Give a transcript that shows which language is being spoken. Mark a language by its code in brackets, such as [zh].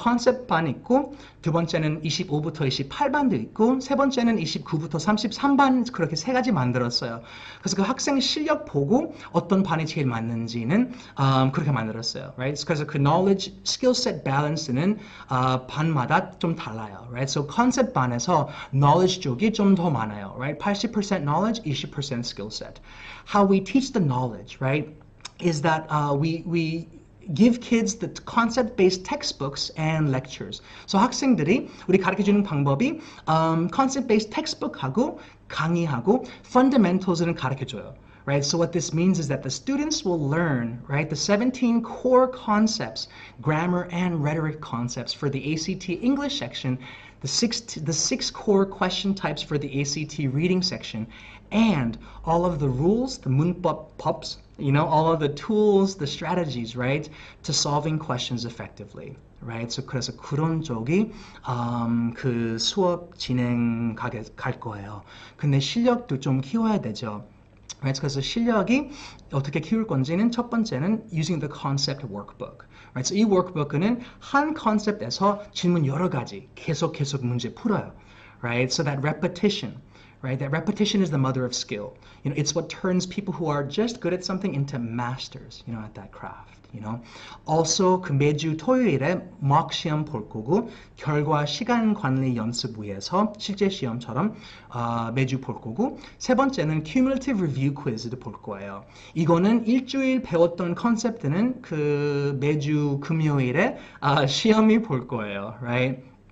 [ko] 컨셉 반 있고 두 번째는 25부터 28반도 있고 세 번째는 29부터 33반 그렇게 3가지 만들었어요. 그래서 그 학생 실력 보고 어떤 반이 제일 맞는지는 그렇게 만들었어요. Right? 그래서 그 knowledge, skill set balance는 반마다 좀 달라요. [en] Right? [ko] So 컨셉 반에서 knowledge 쪽이 좀 더 많아요. [en] Right? 80% knowledge, 20% skill set. How we teach the knowledge, right, is that we give kids the concept-based textbooks and lectures. [ko] So 학생들이 우리 가르쳐주는 방법이 concept-based textbook하고 강의하고 fundamentals는 가르쳐줘요. [en] Right? So what this means is that the students will learn, right, the 17 core concepts, grammar and rhetoric concepts for the ACT English section, the six core question types for the ACT reading section, and all of the rules, the 문법s, you know, all of the tools, the strategies, right, to solving questions effectively. Right? [ko] So 그래서 그런 쪽이 그 수업 진행 갈 거예요. 근데 실력도 좀 키워야 되죠. Right? 그래서 실력이 어떻게 키울 건지는 첫 번째는 [en] using the concept workbook. Right? [ko] So 이 workbook은 한 컨셉에서 질문 여러 가지 계속 문제 풀어요. [en] Right? So that repetition, right? That repetition is the mother of skill. You know, it's what turns people who are just good at something into masters, you know, at that craft. [ko] You know, also 그 매주 토요일에 mock 시험 볼 거고 결과 시간 관리 연습 위해서 실제 시험처럼 매주 볼 거고 세 번째는 cumulative review quiz도 볼 거예요. 이거는 일주일 배웠던 컨셉트는 그 매주 금요일에 시험이 볼 거예요, right?